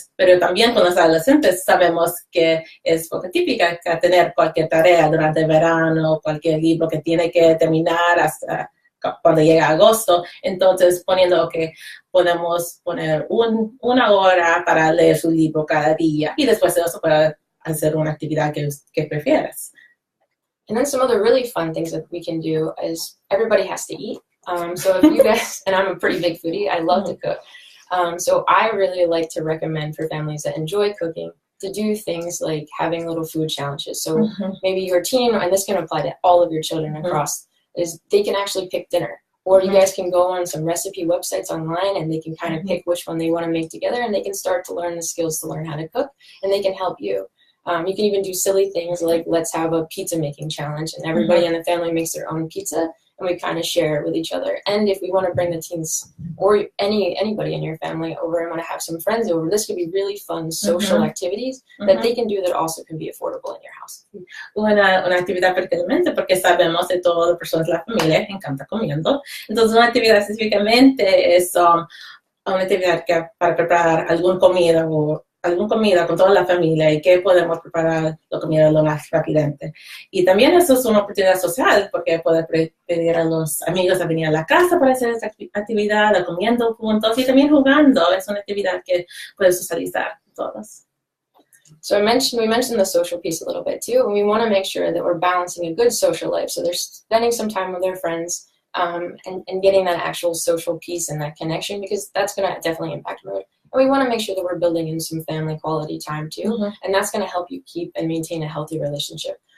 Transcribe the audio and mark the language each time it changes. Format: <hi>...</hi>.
<es>Pero también con los adolescentes sabemos que es poco típica que tener cualquier tarea durante el verano, cualquier libro que tiene que terminar hasta cuando llega agosto, entonces poniendo que podemos poner una hora para leer su libro cada día y después de eso para hacer una actividad que prefieras.</es> <en>And then some other really fun things that we can do is everybody has to eat. So if you guys, and I'm a pretty big foodie, I love to cook. So I really like to recommend for families that enjoy cooking to do things like having little food challenges. So maybe your teen, and this can apply to all of your children across, is they can actually pick dinner. Or you guys can go on some recipe websites online and they can kind of pick which one they want to make together, and they can start to learn the skills to learn how to cook, and they can help you. You can even do silly things like let's have a pizza making challenge, and everybody in the family makes their own pizza and we kind of share it with each other. And if we want to bring the teens or anybody in your family over and want to have some friends over, this could be really fun social activities that they can do that also can be affordable in your house.</en> <es>Una actividad particularmente porque sabemos de todas las personas de la familia que encanta comiendo. Entonces una actividad específicamente es una actividad que para preparar alguna comida con toda la familia y que podemos preparar la comida lo más rápidamente. Y también eso es una oportunidad social porque puedes pedir a los amigos a venir a la casa para hacer esta actividad, comiendo juntos y también jugando. Es una actividad que puedes socializar todos.</es> <en>So we mentioned the social piece a little bit too, and we want to make sure that we're balancing a good social life. So they're spending some time with their friends and getting that actual social piece and that connection, because that's going to definitely impact mood. And we want to make sure that we're building in some family quality time too, and that's going to help you keep and maintain a healthy relationship.</en>